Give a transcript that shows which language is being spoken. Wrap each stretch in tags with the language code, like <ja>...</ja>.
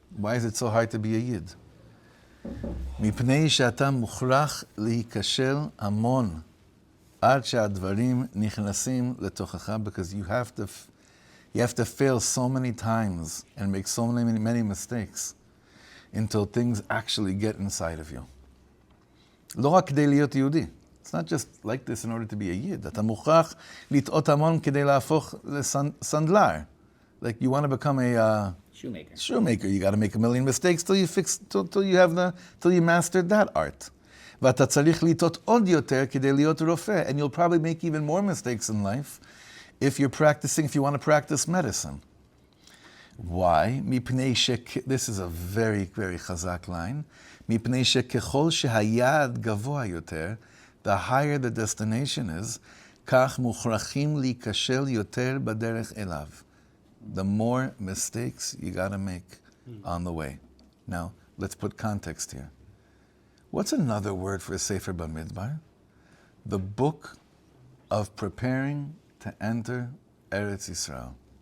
<en>Why is it so hard to be a Yid?</en> <he>מפני שאתה מוכרח להיכשל המון עד שהדברים נכנסים לתוכך,</he> <en>because you have to fail so many times and make so many mistakes until things actually get inside of you.</en> <he>לא רק כדי להיות יהודי.</he> <en>It's not just like this in order to be a Yid.</en> <he>אתה מוכרח לטעות המון כדי להפוך לסנדלר.</he> <en>Like you want to become a shoemaker. You got to make a million mistakes till you mastered that art.</en> <he>ואתה צריך לטעות עוד יותר כדי להיות רופא,</he> <en>and you'll probably make even more mistakes in life if you want to practice medicine. Why? This is a very, very chazak line.</en> <he>מפני שככל שהיעד גבוה יותר,</he> <en>the higher the destination is,</en> <he>כך מוכרחים להיכשל יותר בדרך אליו.</he> <en>The more mistakes you got to make on the way. Now, let's put context here. What's another word for Sefer Bamidbar? The book of preparing to enter Eretz Yisrael.</en>